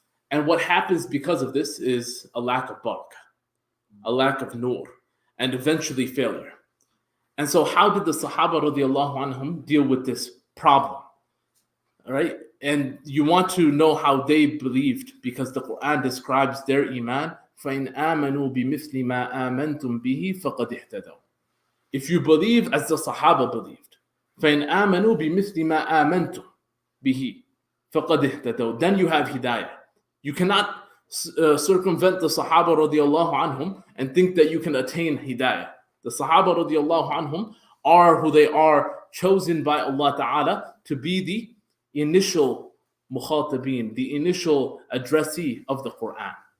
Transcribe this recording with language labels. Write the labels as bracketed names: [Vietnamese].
[English] And what happens because of this is a lack of barakah, a lack of nur, and eventually failure. And so how did the Sahaba radiallahu anhum deal with this problem? All right? And you want to know how they believed, because the Quran describes their iman. [Arabic] فَإِنْ آمَنُوا بِمِثْلِ مَا آمَنْتُمْ بِهِ فَقَدْ اهْتَدَوْا. [English] If you believe as the Sahaba believed, [Arabic] فَإِنْ آمَنُوا بِمِثْلِ مَا آمَنْتُمْ بِهِ فَقَدْ اهْتَدَوْا. [English] Then you have hidayah. You cannot circumvent the Sahaba radiallahu anhum and think that you can attain hidayah. The Sahaba radiallahu anhum are who they are, chosen by Allah Ta'ala to be the initial mukhatabeen, the initial addressee of the Quran.